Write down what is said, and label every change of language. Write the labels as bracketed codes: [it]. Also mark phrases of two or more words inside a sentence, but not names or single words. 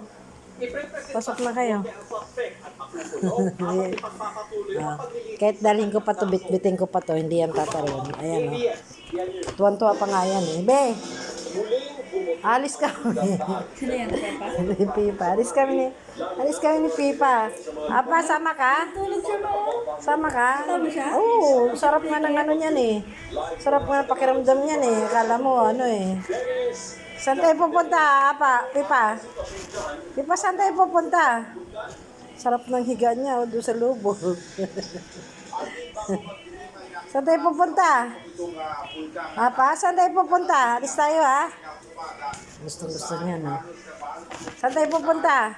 [tl] Pasok na kayo. Kahit dalhin ko pa to, bitbitin ko pa to, hindi yan tatalon. Ayan o. Tuwan-tuwa pa nga yan eh. Be, alis kami. Pipa, alis kami ni Pipa. Apa, sama ka? Sama ka? Oo, sarap nga ng ano niyan eh. Sarap nga ng pakiramdam niyan eh. Akala mo ano eh. Saan tayo pupunta, Apa? Pipa? Pipa, saan tayo pupunta? Sarap ng higa niya, doon sa lubo. Saan tayo pupunta? Apa, saan tayo pupunta? Alis tayo, ha? Gusto niya, no? Saan tayo pupunta?